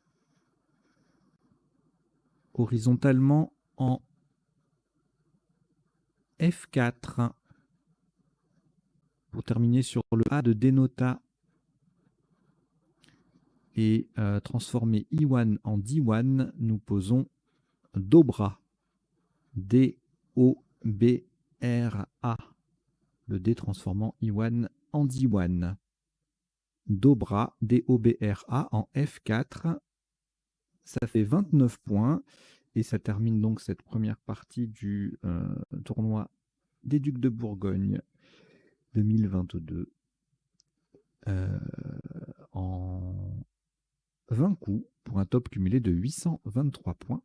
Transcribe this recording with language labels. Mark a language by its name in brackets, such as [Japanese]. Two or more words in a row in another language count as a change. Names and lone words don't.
[French] Horizontalement en F4. Pour terminer sur le A de Denota et transformer Iwan en Diwan, nous posons Dobra. D-O-B-R-A. Le D transformant Iwan en Diwan. Dobra, D-O-B-R-A en F4. Ça fait 29 points et ça termine donc cette première partie du tournoi des Ducs de Bourgogne 2022 en 20 coups pour un top cumulé de 823 points.